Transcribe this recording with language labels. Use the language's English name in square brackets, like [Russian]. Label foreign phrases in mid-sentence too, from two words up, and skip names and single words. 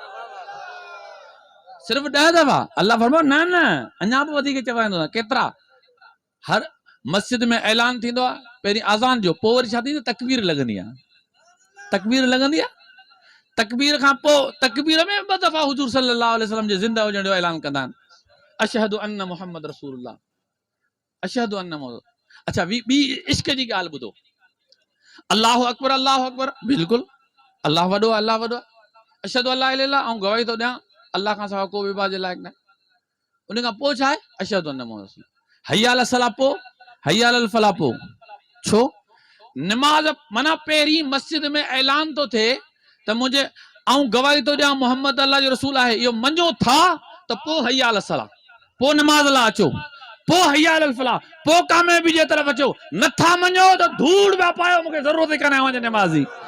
[Sindhi] सिर्फ़ 10 दफ़ा अल्लाह फरमायो न न अञा बि वधीक चवराईंदो केतिरा हर मस्जिद में ऐलान थींदो आहे पहिरीं अज़ान जो पोइ वरी छा थींदो तकबीर लॻंदी आहे तकबीर लॻंदी आहे तकबीर खां पोइ तकबीर में 2 दफ़ा हुज़ूर [Arabic] صلى الله عليه وسلم [Sindhi] जे ज़िंदा हुजण जो ऐलान कंदा आहिनि [Arabic] أشهد أن محمد رسول الله أشهد أن محمد [Sindhi] अच्छा ॿी इश्क जी ॻाल्हि ॿुधो [Arabic] الله أكبر [Sindhi] बिल्कुलु अल्लाह वॾो अल्लाह वॾो [Arabic] أشهد ألا إله إلا الله [Sindhi] ऐं गवाही थो ॾियां अल्लाह खां सवाइ को बि इबादत जे लाइक़ न उन खां पोइ छा आहे [Arabic] أشهد أن محمد رسول حي على الصلاة [Sindhi] पोइ [Arabic] حي على الفلاح [Sindhi] पोइ छो निमाज़ माना पहिरीं मस्जिद में ऐलान थो थिए त मुंहिंजे ऐं गवाही थो ॾियां मोहम्मद अल्लाह जो रसूल आहे इहो मञो था त पोइ [Arabic] حي على الصلاة [Sindhi] पोइ निमाज़ लाइ अचो पोइ [Arabic] حي على الفلاح [Sindhi] पोइ कामयाबी जे तरफ़ अचो नथा मञो त धूड़ पिया पायो मूंखे ज़रूरत ई कान्हे वञे निमाज़ी